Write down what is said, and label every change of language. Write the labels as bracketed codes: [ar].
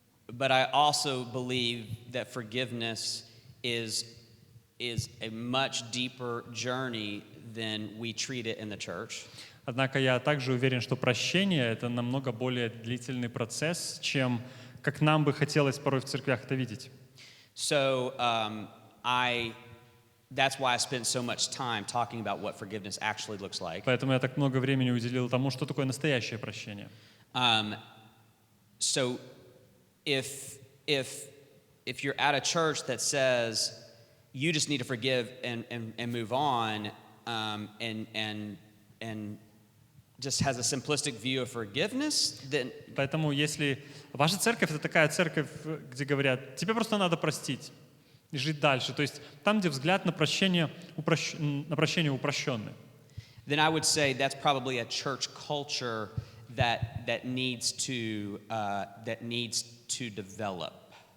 [en] But I also believe that forgiveness is a much deeper journey than we treat it in the church. [ru] Однако я также уверен, что прощение — это намного более длительный процесс, чем как нам бы хотелось порой в церквях это видеть. [en] So that's why I spent so much time talking about what forgiveness actually looks like. [ru] Поэтому я так много времени уделил тому, что такое настоящее прощение. [en] So if you're at a church that says you just need to forgive and move on, and just has a simplistic view of forgiveness, then [ru] Поэтому если ваша церковь — это такая церковь, где говорят, тебе просто надо простить и жить дальше, то есть там, где взгляд на прощение упрощенный, [en] then I would say that's probably a church culture that needs to develop.